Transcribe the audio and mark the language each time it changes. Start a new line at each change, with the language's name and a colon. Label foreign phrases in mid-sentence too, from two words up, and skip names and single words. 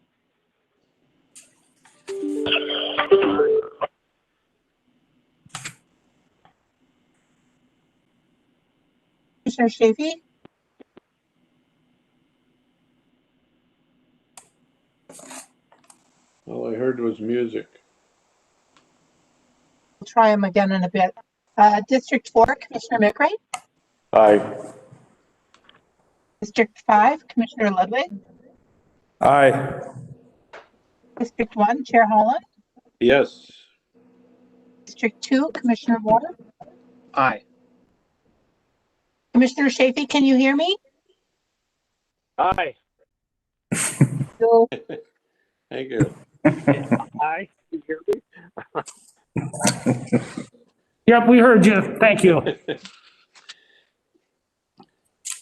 English: Commissioner Shavy? All I heard was music. We'll try him again in a bit. District 4, Commissioner McRae. Aye. District 5, Commissioner Ludwig. Aye. District 1, Chair Holland. Yes. District 2, Commissioner Moore. Aye. Commissioner Shavy, can you hear me? Aye. No. Thank you. Aye. You hear me? Yep, we heard you. Thank you.